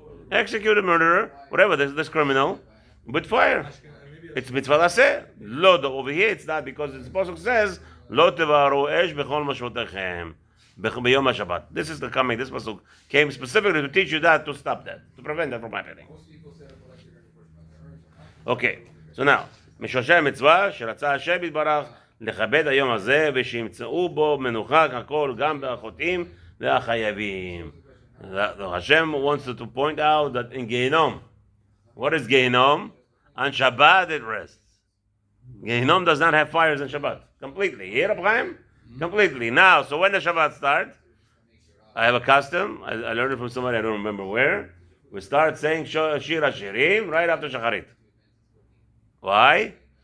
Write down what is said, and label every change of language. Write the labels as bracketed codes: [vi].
[en] Execute a murderer, whatever, this criminal, with fire. It's mitzvah aseh. Lo, over here it's not, because the pasuk says, [he] lo tevaru esh bechol mashvotechem b'yom HaShabbat. [en] This pasuk came specifically to teach you that, to stop that, to prevent that from happening. Okay, so now, [he] משורשי המצווה שרצה השם יתברך לכבד היום הזה ושימצאו בו מנוחה הכל גם בחוטאים והחייבים. [en] Hashem wants to point out that in Gehinom, what is Gehinom? On Shabbat it rests. Gehinom does not have fires on Shabbat. Completely. Here, Reb Chaim? Completely. Now, so when the Shabbat starts, I have a custom. I learned it from somebody, I don't remember where. We start saying Shir HaShirim right after Shacharit. Why?